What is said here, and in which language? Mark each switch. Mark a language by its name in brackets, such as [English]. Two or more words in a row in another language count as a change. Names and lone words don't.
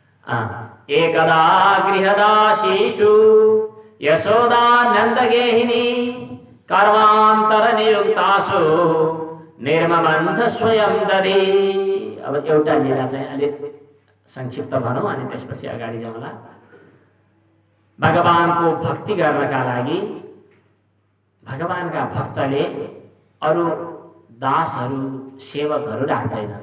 [Sanskrit] एकदा गृहदासीषु यशोदानन्दगेहिनी कर्मान्तर नियुक्तासु निर्ममन्थ स्वयं दधि। [Nepali] अब एउटा लीला चाहिँ अलिक संक्षिप्त भनौँ अनि त्यसपछि अगाडि जाउँला। भगवानको भक्ति गर्नका लागि भगवानका भक्तले अरू दासहरू सेवकहरू राख्दैनन्।